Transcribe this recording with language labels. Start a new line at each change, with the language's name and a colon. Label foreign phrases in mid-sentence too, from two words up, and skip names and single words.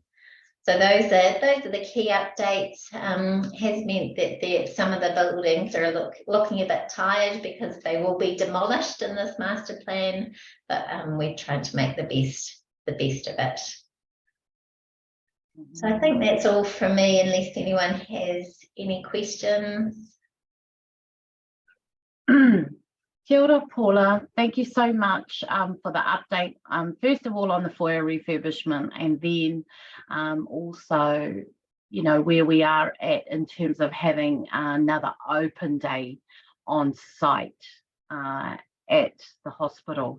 English: So those are the key updates. Has meant that some of the buildings are looking a bit tired because they will be demolished in this master plan, but we're trying to make the best of it. So I think that's all from me, unless anyone has any questions.
Māori: Kia ora, Paula.
English: Thank you so much for the update. First of all, on the foyer refurbishment, and then also, you know, where we are at in terms of having another open day on site at the hospital.